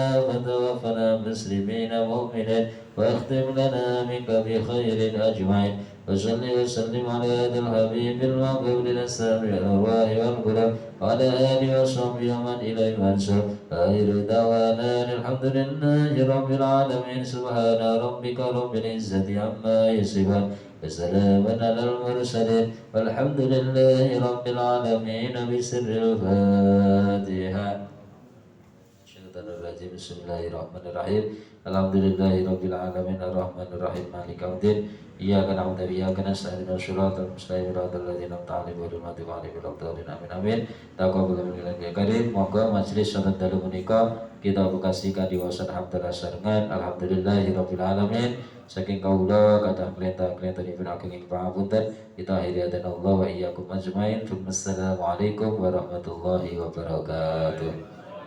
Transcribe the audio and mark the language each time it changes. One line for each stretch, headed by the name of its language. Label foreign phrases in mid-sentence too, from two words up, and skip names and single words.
Arabic: فتوفنا مسلمين مؤمنين واختم لنا منك بخير أجمعين وصل وسلم على هذا الحبيب المقبول للسامع الأرواح والقلوب وعلى آله وصحبه ومن إليه منسوب آخر دعوانا الحمد لله رب العالمين سبحان ربك رب العزة عما يصفون وسلام على المرسلين والحمد لله رب العالمين بسر الفاتحة. minasyaitonirrajim. بسم الله الرحمن الرحيم. الحمد لله رب العالمين الرحمن الرحيم مالك يوم الدين. إياك نعبد وإياك نستعين اهدنا الصراط المستقيم صراط الذين أنعمت عليهم غير المغضوب عليهم ولا الضالين. آمين آمين. تقبل منا يا كريم.
Javanese: Moga majelis salat dalu menika kita bekasikan di wasan hamdalah sarengan.
Arabic: الحمد لله رب العالمين.
Javanese: Saking kaula kathah klenta-klenta dipun ageng pangapunten.
Indonesian: Kita akhiri
Arabic: الله وإياكم أجمعين. السلام عليكم ورحمة الله وبركاته.